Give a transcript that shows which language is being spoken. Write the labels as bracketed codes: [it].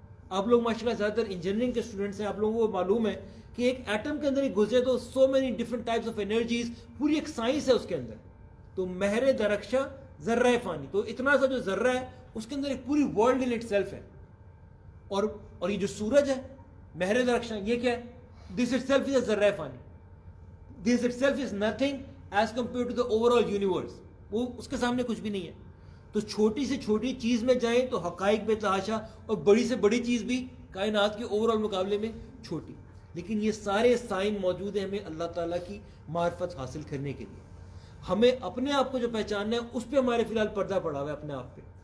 [ur] آپ لوگ ماشاءاللہ زیادہ تر انجینئرنگ کے اسٹوڈنٹس ہیں، آپ لوگوں کو معلوم ہے کہ ایک ایٹم کے اندر ایک گزرے تو [en] so many different types of energies, [ur] پوری ایک سائنس ہے اس کے اندر. تو مہر درخشاں ذرہ فانی، تو اتنا سا جو ذرہ ہے اس کے اندر ایک پوری [en] world in itself [ur] ہے. اور یہ جو سورج ہے مہر درخشاں، یہ کیا ہے؟ [en] This itself is a ذرہ فانی. This itself is nothing as compare to the overall universe. [ur] وہ اس کے سامنے کچھ بھی نہیں ہے. تو چھوٹی سے چھوٹی چیز میں جائیں تو حقائق بے تحاشا، اور بڑی سے بڑی چیز بھی کائنات کے اوور آل مقابلے میں چھوٹی. لیکن یہ سارے سائن موجود ہیں ہمیں اللہ تعالیٰ کی معرفت حاصل کرنے کے لیے. ہمیں اپنے آپ کو جو پہچاننا ہے اس پہ ہمارے فی الحال پردہ پڑا ہوا ہے اپنے آپ پہ.